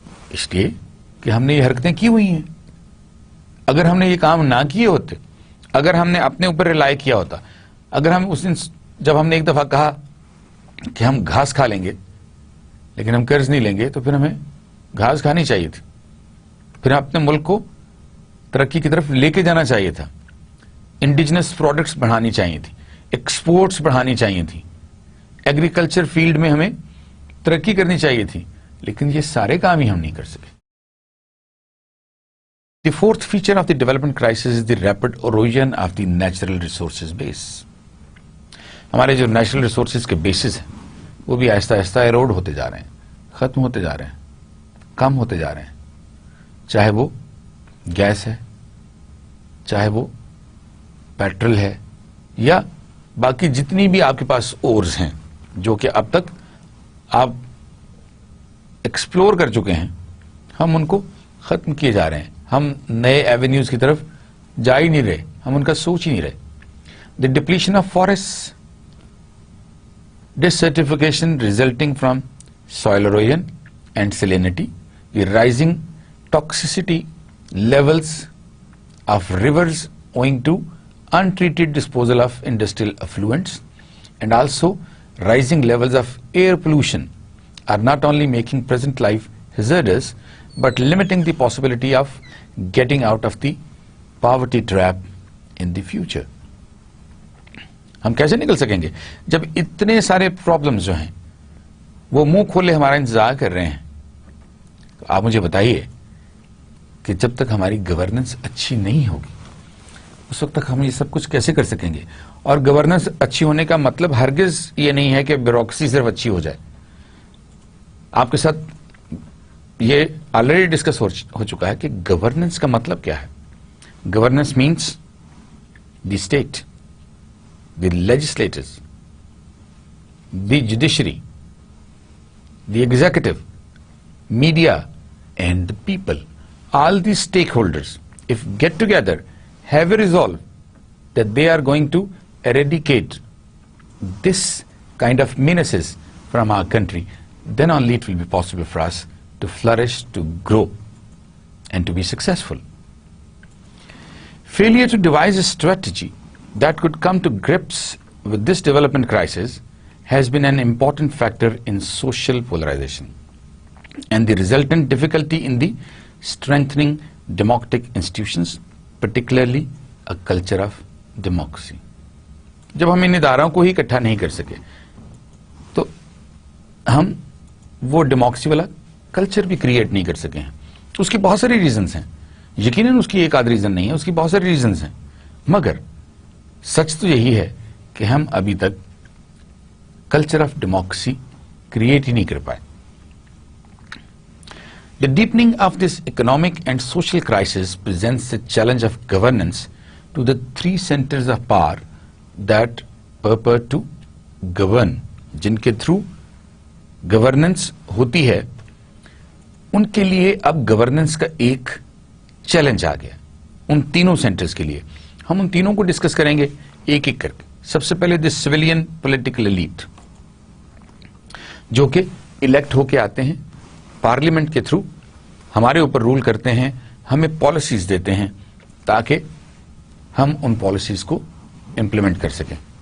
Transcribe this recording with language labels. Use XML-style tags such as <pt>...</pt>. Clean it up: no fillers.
<ur>اس لیے کہ ہم نے یہ حرکتیں کی ہوئی ہیں. اگر ہم نے یہ کام نہ کیے ہوتے, اگر ہم نے اپنے اوپر ریلائی کیا ہوتا, اگر ہم اس دن جب ہم نے ایک دفعہ کہا کہ ہم گھاس کھا لیں گے لیکن ہم قرض نہیں لیں گے, تو پھر ہمیں گھاس کھانی چاہیے تھی, پھر اپنے ملک کو ترقی کی طرف لے کے جانا چاہیے تھا, انڈیجنس پروڈکٹس بڑھانی چاہیے تھی, ایکسپورٹس بڑھانی چاہیے تھی, ایگریکلچر فیلڈ میں ہمیں ترقی کرنی چاہیے تھی. لیکن یہ سارے کام ہی ہم نہیں کر سکے.</ur> <en>The fourth feature of the development crisis is the rapid erosion of the natural resources base.</en> <ur>ہمارے جو نیچرل ریسورسز کے بیسز ہیں وہ بھی آہستہ آہستہ ایروڈ ہوتے جا رہے ہیں, ختم ہوتے جا رہے ہیں, کم ہوتے جا رہے ہیں. چاہے وہ گیس ہے, چاہے وہ پیٹرول ہے, یا باقی جتنی بھی آپ کے پاس اورز ہیں جو کہ اب تک آپ ایکسپلور کر چکے ہیں, ہم ان کو ختم کیے جا رہے ہیں. ہم نئے ایونیوز کی طرف جا ہی نہیں رہے, ہم ان کا سوچ ہی نہیں رہے.</ur> <en>The depletion of forests, desertification resulting from soil erosion and salinity, the rising toxicity levels of rivers owing to untreated disposal of industrial effluents, and also rising levels of air pollution are not only making present life hazardous, but limiting the possibility of getting out of the poverty trap in the future.</en> <ur>ہم کیسے نکل سکیں گے جب اتنے سارے problems جو ہیں وہ منہ کھولے ہمارا انتظار کر رہے ہیں؟ آپ مجھے بتائیے کہ جب تک ہماری گورننس اچھی نہیں ہوگی اس وقت تک ہم یہ سب کچھ کیسے کر سکیں گے؟ اور گورننس اچھی ہونے کا مطلب ہرگز یہ نہیں ہے کہ بیوروکریسی صرف اچھی ہو جائے. آپ کے ساتھ یہ آلریڈی ڈسکس ہو چکا ہے کہ گورننس کا مطلب کیا ہے.</ur> <en>Governance means the state, the legislators, the judiciary, the executive, media and the people, all the stakeholders, if get together, have a resolve that they are going to eradicate this kind of menaces from our country, then only it will be possible for us to flourish, to grow, and to be successful. Failure to devise a strategy that could come to grips with this development crisis has been an important factor in social polarization and the resultant difficulty in the strengthening democratic institutions, particularly a culture of democracy.</en> <ur>جب ہم ان اداروں کو ہی اکٹھا نہیں کر سکے تو ہم وہ ڈیموکریسی والا کلچر بھی کریٹ نہیں کر سکے ہیں. اس کی بہت ساری ریزنز ہیں, یقیناً اس کی ایک آدھ ریزن نہیں ہے, اس کی بہت ساری ریزنز ہیں, مگر سچ تو یہی ہے کہ ہم ابھی تک کلچر آف ڈیموکریسی کریٹ ہی نہیں کر پائے.</ur> <en>The deepening of this economic and social crisis presents the challenge of governance to the three centers of power that purport to govern.</en> <ur>جن کے تھرو گورننس ہوتی ہے ان کے لیے اب گورننس کا ایک چیلنج آ گیا ان تینوں سینٹرز کے لیے. ہم ان تینوں کو ڈسکس کریں گے ایک ایک کر کے. سب سے پہلے</ur> <en>the civilian political elite</en> <ur>جو کہ الیکٹ ہو کے آتے ہیں, پارلیمنٹ کے تھرو ہمارے اوپر رول کرتے ہیں, ہمیں پالیسیز دیتے ہیں تاکہ ہم ان پالیسیز کو امپلیمنٹ کر سکیں.</ur>